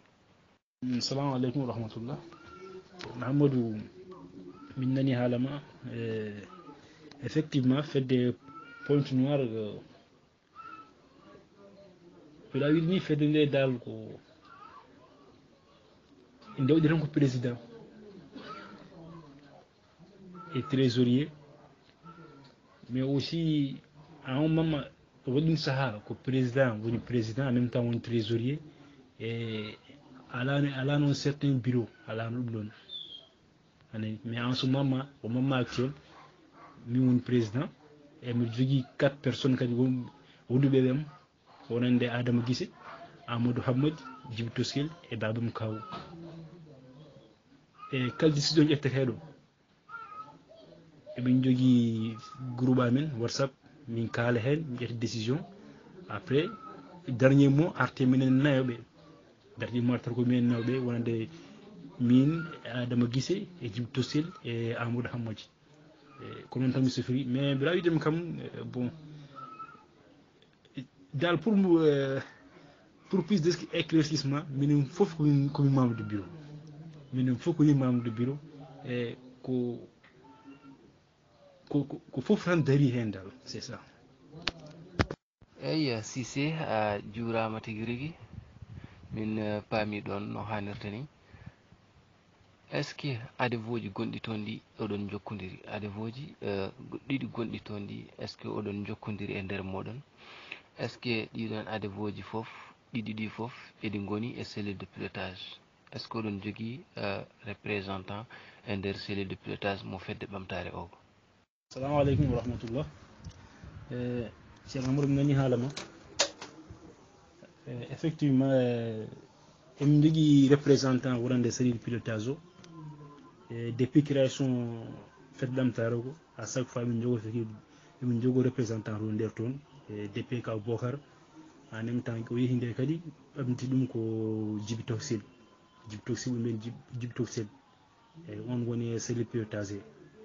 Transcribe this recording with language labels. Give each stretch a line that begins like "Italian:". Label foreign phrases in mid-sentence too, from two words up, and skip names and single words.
Arabic: Assalamu aleykum wa rahmatullah.
Fula: Mahamadou min nani haalama effectivement fedde Pointe Noire mbiɗa wiide ni fedde nde dal ko dewɗi tan ko
French: président et trésorier mais aussi à un moment
Fula: waɗin saaha ko président woni président
French: en même temps
Fula: woni
French: trésorier et
Fula: ala noon
French: certain bureau
Fula: alano ɗum ɗon anayi
French: mais en ce moment au moment actuel
Fula: min woni président e mbiɗa jogui 4 personnes kadi wonduɓe ɓem wonande Adama Guissé Amadou Hammadi Djiby Toskel e babam Kaw e kala décision ƴetteteɗo eɓen jogui groupe amen WhatsApp min kaala hen min ƴetta
French: décision après dernier mot
Fula: arte minen nayoɓe
French: dernier mot
Fula: artata ko minen nayoɓe wonande min Adama Guissé e Djiby Tossel e Amadou Hammadji ko noon tan mi sifiri mais mbiɗa widemi kam bon dal
French: pour plus d'éclaircissement
Fula: minen foof komin
French: membre de bureau
Fula: minen foof komin
French: membre de bureau
Fula: e ko foof tan dari hen dal
French: c'est ça.
Fula: eyyi Cissé a juurama tigui rigui min paami ɗon no hannirta ni
French: est ce que
Fula: adevoji gonɗi toon ɗi oɗon jokkodiri adevoji ɗiɗi gonɗi toon ɗi
French: est ce que
Fula: oɗon jokkodiri e nder moɗon
French: est ce que
Fula: ɗiɗon adevoji foof ɗiɗi ɗi foof eɗi goni e
French: cellule de pilotage est ce que
Fula: oɗon jogui représentant e nder
French: cellule de pilotage
Fula: mo fedde ɓamtare o.
Arabic: Assalamu aleykum wa rahmatullah.
Fula: Ceerno Amadou mi nani haala ma effectivement emin jogui représentant wonande
French: cellule pilotage
Fula: o
French: depuis création
Fula: fedde ɓamtare ko
French: à chaque fois
Fula: emin jogo représentant to nder toon depuis kaw Bocar
French: en même temps
Fula: ko yeehi nde kadi ɓamti ɗum ko Djiby Tossel ɓe mbiyen Djiby Tossel eyyi on woni
French: cellule pilotage
Fula: he